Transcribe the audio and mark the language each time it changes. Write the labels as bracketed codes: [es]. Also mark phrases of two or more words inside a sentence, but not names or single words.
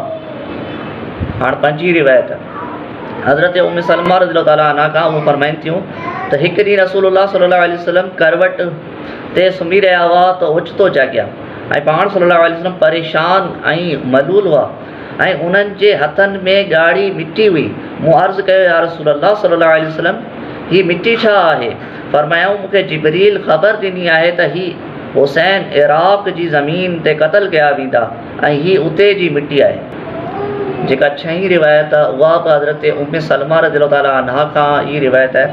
[sd] हाणे पंजी रिवायत हज़रत उम्मे सलमा [ar] رضي الله تعالى عنها [sd] खां उहो फ़रमाइनि थियूं त हिकु ॾींहुं रसूलुल्लाह [ar] صلى الله عليه وسلم [sd] करवट ते सुम्ही रहिया हुआ त ओचितो जाॻिया ऐं पाण [ar] صلى الله عليه وسلم [sd] परेशान ऐं मलूल हुआ ऐं उन्हनि जे हथनि में ॻाढ़ी मिटी हुई। मूं अर्ज़ु कयो [ar] يا رسول الله صلى الله عليه وسلم [sd] हीअ मिटी छा आहे? फ़रमायूं मूंखे जिब्रील ख़बर ॾिनी आहे त हीअ हुसैन इराक़ जी ज़मीन ते क़त्ल कया वेंदा ऐं हीअ उते जी मिटी आहे। जेका छहीं रिवायत आहे उहा बि हज़रत उम्मे सलमा [ar] رضي الله تعالى عنها [sd] खां ई रिवायत आहे।